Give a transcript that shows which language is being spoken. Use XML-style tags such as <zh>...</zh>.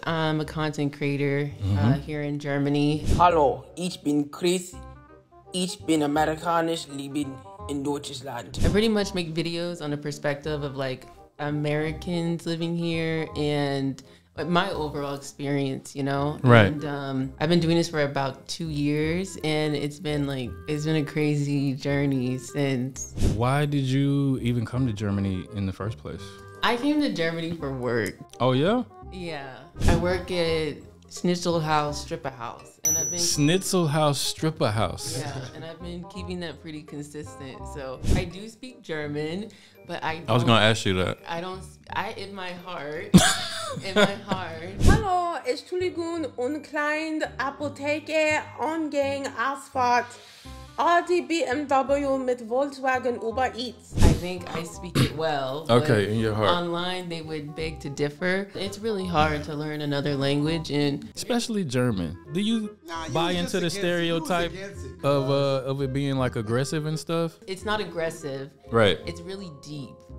<en>I'm a content creator here in Germany.</en> <de>Hallo, ich bin Krys. Ich bin amerikanisch, leben in Deutschland.</de> <en>I pretty much make videos on the perspective of like Americans living here and my overall experience, you know? Right. And I've been doing this for about 2 years, and it's been a crazy journey since. Why did you even come to Germany in the first place? I came to Germany for work. Oh, yeah? Yeah. I work at Schnitzelhaus Stripper House. And I've been Schnitzelhaus Stripper House. Yeah, and I've been keeping that pretty consistent. So I do speak German, but I was going to ask you that. In my heart,</en> <de>Hallo, Entschuldigung, und klein Apotheke, Ongang, Asphalt, Audi BMW mit Volkswagen Uber Eats.</de> <en>I think I speak it well. Okay, in your heart. Online, they would beg to differ. It's really hard to learn another language, and especially German. Do you buy into the stereotype of it being like aggressive and stuff? it's not aggressive. Right. It's really deep.</en>